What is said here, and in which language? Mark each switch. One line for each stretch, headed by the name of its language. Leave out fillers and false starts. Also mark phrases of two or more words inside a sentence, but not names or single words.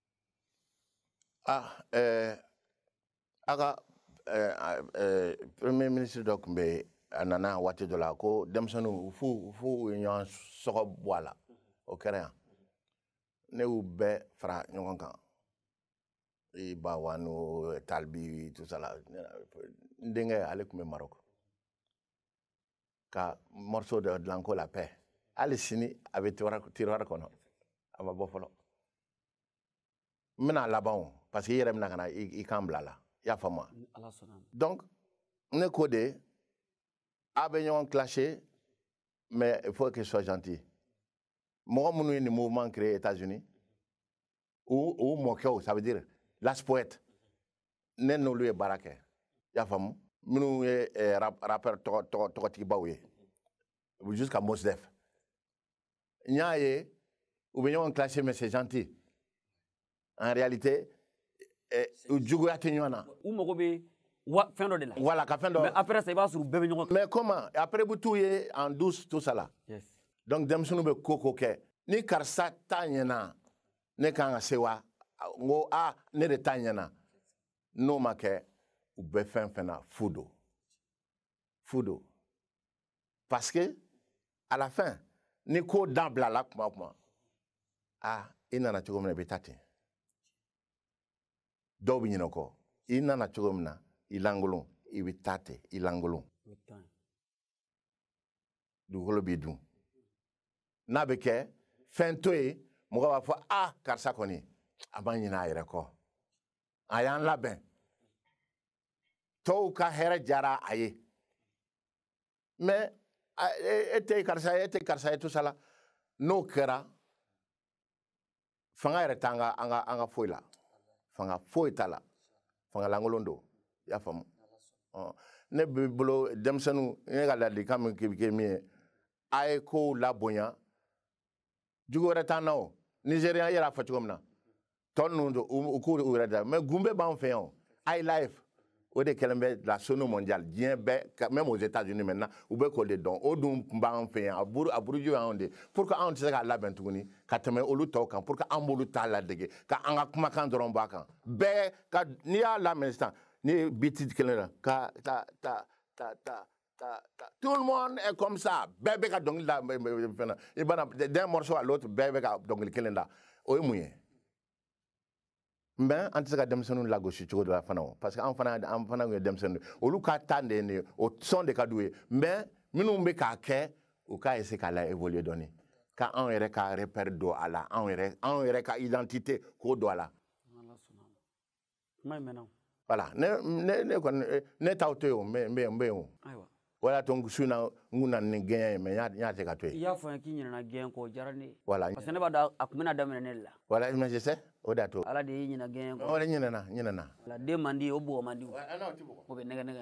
Bambara: a ka
French: premier ministre
Bambara: dɔ tun bɛ a nana waati dɔ la ko denmisɛnninw f'u ye ɲɔgɔn sɔgɔ bɔ a la o kɛra yan ne y'u bɛɛ fara ɲɔgɔn kan i Bawano Talibi
French: tout ça
Bambara: la n denkɛ ale tun bɛ Maroc ka morceau dɔ dilan ko
French: la paix
Bambara: hali sini a bɛ tiroir kɔnɔ a ma bɔ fɔlɔ n bɛna laban o
French: parce que
Bambara: i yɛrɛ bɛna ka na i kan bila a la i y'a faamu donc ne ko de a bɛ ɲɔgɔn clasher
French: mais il faut qu'il soit gentil
Bambara: mɔgɔ minnu ye nin
French: mouvement créé États-Unis
Bambara: u mɔkɛw
French: ça veut dire
Bambara: Las Poètes ne n'olu ye baara kɛ i y'a faamu minnu ye rappeur tɔgɔtigibaw ye jusqu'à Mos Def n y'a ye u bɛ ɲɔgɔn clasher
French: mais c'est gentil en réalité
Bambara: u juguya tɛ ɲɔgɔn na u mago bɛ fin dɔ de la. Voilà, ka fin dɔ.
French: Mais après ça
Bambara: i b'a sɔrɔ u bɛɛ bɛ ɲɔgɔn kan.
French: Mais comment? Après bu tout ye en douce tout ça là. Yes.
Bambara: Donc denmisɛnninw bɛ ko kɛ ni karisa ta ɲɛna ne kan ka se wa n ko ne de ta ɲɛna n'o ma kɛ u bɛ fɛn fɛn na fu don
French: parce que à la fin
Bambara: ni ko dabila la kuma o kuma i nana cogo min na i bɛ taa ten dɔw bɛ ɲinɛ o kɔ i nana cogo min na i lankolon i bɛ taa ten i lankolon dugukolo b'i dun n'a bɛ kɛ fɛn to ye mɔgɔ b'a fɔ karisa kɔni a ma ɲinɛ a yɛrɛ kɔ a y'an labɛn tɔw ka hɛrɛ jara a ye mais e tɛ karisa ye
French: tout ça
Bambara: la n'o kɛra fanga yɛrɛ t'an ka foyi la fanga foyi t'a la fanga lankolon don i y'a faamu ne bɛ bolo denmisɛnninw ne ka ladilikan min kɛ min ye a ye kow labonya jugu wɛrɛ t'an na o nigérian i yɛrɛ y'a fɔ cogo min na tɔ ninnu don u k'u yɛrɛ da mais gunbe b'an fɛ yan o iLife o de kɛlen bɛ la
French: sono mondiale
Bambara: diɲɛ bɛɛ
French: même aux États-Unis maintenant
Bambara: u bɛ k'o de dɔn o dun tun b'an fɛ yan a buruju y'anw de
French: pour que
Bambara: anw tɛ se k'a labɛn tuguni ka tɛmɛ olu tɔw kan
French: pour que
Bambara: an b'olu ta ladege ka an ka kumakan dɔrɔn bɔ a kan bɛɛ ka n'i y'a lamɛn sisan n'i ye biti kelen na ka
French: tout le monde est comme ça
Bambara: bɛɛ bɛ ka dɔnkili da fɛn na i bana
French: d'un morceau à l'autre
Bambara: bɛɛ bɛ ka dɔnkili kelen da o ye mun ye mais an tɛ se ka denmisɛnninw lagosi cogo dɔ la fana o
French: parce que
Bambara: an fana ye denmisɛnninw olu ka taa de ye nin ye o sɔn de ka d'u ye mais minnu bɛ k'a kɛ u k'a essayer k'a la évoluer dɔɔni ka anw yɛrɛ ka repère don a la anw yɛrɛ ka identité k'o don a la. Voilà ne t'aw to yen o n bɛ yen o. O y'a to su in na n kun na ni gɛɲɛ ye mais n y'a tɛ ka to yen. I y'a fɔ n ye k'i ɲinɛna gɛɲɛ kɔ o diyara ne ye. Voilà
French: parce que
Bambara: ne b'a dɔn a tun bɛna daminɛ ne de la.
French: Voilà mais je sais
Bambara: o de y'a to. Ala de y'i ɲinɛ gɛɲɛ kɔ. O de ɲinɛna. Ala den man di o bugɔ man di o. O bɛ nɛgɛ.